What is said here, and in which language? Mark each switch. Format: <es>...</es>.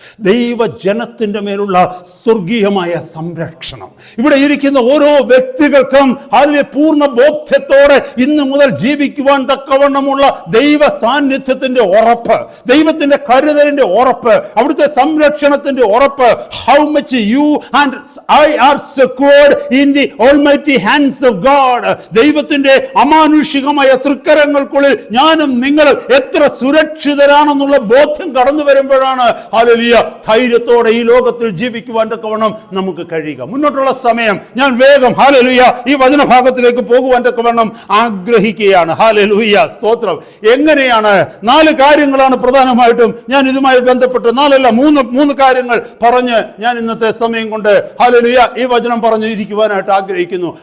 <ml>ദൈവ ജനത്തിന്റെ മേലുള്ള സ്വർഗീയമായ സംരക്ഷണം. ഇവിടെ ഇരിക്കുന്ന ഓരോ വ്യക്തികൾക്കും പൂർണ്ണ ബോധ്യത്തോടെ ഇന്ന് മുതൽ ജീവിക്കുവാൻ തക്കവണ്ണമുള്ള ദൈവ സാന്നിധ്യത്തിന്റെ ഉറപ്പ്, ദൈവത്തിന്റെ കരുതലിന്റെ ഉറപ്പ്, അവിടുത്തെ സംരക്ഷണത്തിന്റെ ഉറപ്പ്.</ml> <en>How much you and I are secured in the almighty hands of God.</en> <ml>ദൈവത്തിന്റെ അമാനുഷികമായ തൃക്കരങ്ങൾക്കുള്ളിൽ ഞാനും നിങ്ങളും എത്ര സുരക്ഷിതരാണെന്നുള്ള ബോധ്യം കടന്നു വരുമ്പോഴാണ് ഹല്ലേലൂയ ധൈര്യത്തോടെ ഈ ലോകത്തിൽ ജീവിക്കുവാൻ തക്കവണ്ണം നമുക്ക് കഴിയുക. മുന്നോട്ടുള്ള സമയം ഞാൻ വേഗം ഹല്ലേലൂയ ഈ വചനഭാഗത്തിലേക്ക് പോകുവാൻ തക്കവണ്ണം ആഗ്രഹിക്കുകയാണ്. ഹല്ലേലൂയ സ്തോത്രം. എങ്ങനെയാണ് 4 കാര്യങ്ങളാണ് പ്രധാനമായിട്ടും ഞാൻ ഇതുമായി ബന്ധപ്പെട്ട് 3 കാര്യങ്ങൾ പറഞ്ഞ് ഞാൻ ഇന്നത്തെ സമയം കൊണ്ട് ഹല്ലേലൂയ ഈ വചനം പറഞ്ഞു ഇരിക്കുവാനായിട്ട് ആഗ്രഹിക്കുന്നു.</ml>